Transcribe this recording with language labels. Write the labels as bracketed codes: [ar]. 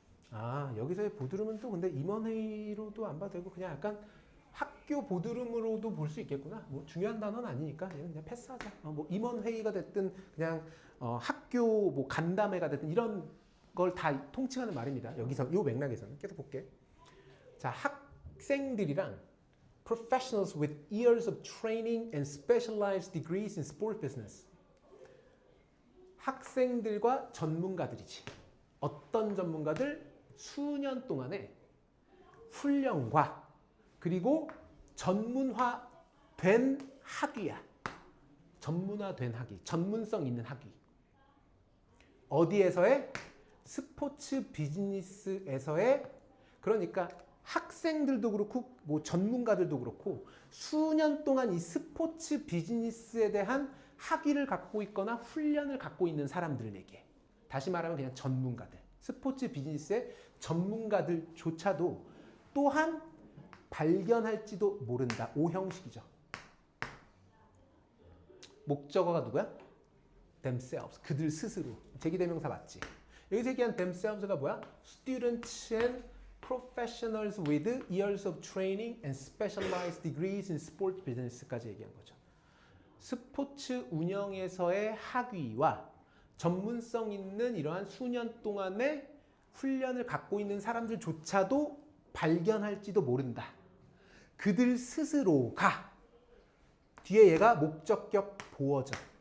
[ko] 아 여기서의 보드룸은 또 근데 임원회의로도 안 봐도 되고 그냥 약간 학교 보드룸으로도 볼 수 있겠구나. 뭐 중요한 단어는 아니니까 그냥 패스하자. 뭐 임원회의가 됐든 그냥 학교 뭐 간담회가 됐든 이런 걸 다 통칭하는 말입니다. 여기서 이 맥락에서는 계속 볼게. [en] 자 [ko] 학생들이랑 [en] professionals with years of training and specialized degrees in sport business. [ko] 학생들과 전문가들이지. 어떤 전문가들? 수년 동안의 훈련과 그리고 전문화된 학위야. 전문화된 학위, 전문성 있는 학위. 어디에서의? 스포츠 비즈니스에서의 그러니까 학생들도 그렇고 뭐 전문가들도 그렇고 수년 동안 이 스포츠 비즈니스에 대한 학위를 갖고 있거나 훈련을 갖고 있는 사람들을 얘기해. 다시 말하면 그냥 전문가들. 스포츠 비즈니스의 전문가들조차도 또한 발견할지도 모른다. 오형식이죠. 목적어가 누구야? themselves. 그들 스스로. 제기대명사 맞지? 여기서 얘기한 themselves가 뭐야? [en] Students and professionals with years of training and specialized degrees in sport business까지 얘기한 거죠. [ko] 스포츠 운영에서의 학위와 전문성 있는 이러한 수년 동안의 훈련을 갖고 있는 사람들조차도 발견할지도 모른다. 그들 스스로가 뒤에 얘가 목적격 보어죠.